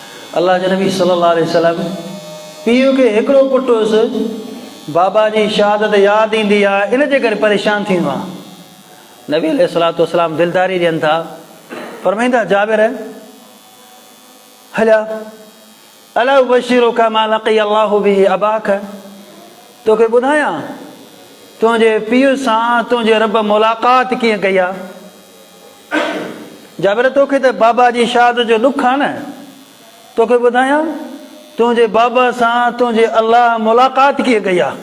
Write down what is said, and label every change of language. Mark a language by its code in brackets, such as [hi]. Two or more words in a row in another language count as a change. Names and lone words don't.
[sd] अल्लाह जे नबी [ar] صلى الله عليه وسلم [sd] पीउ खे हिकिड़ो पुटु हुयुसि, बाबा जी शहादत यादि ईंदी आहे, इन जे करे परेशान थींदो आहे। नबी [ar] عليه الصلاة والسلام [sd] दिलदारी ॾियनि था, फरमाईंदा जाबिर हलिया [ar] ألا أبشرك ما لقي الله به أباك, [sd] तोखे ॿुधायां तुंहिंजे पीउ सां तुंहिंजे रब मुलाक़ात कीअं कई आहे। जाबिर तोखे त बाबा जी शहादत जो ॾुख आहे न, तोखे ॿुधायां तुंहिंजे बाबा सां तुंहिंजे अल्लाह मुलाक़ात कीअं कई आहे।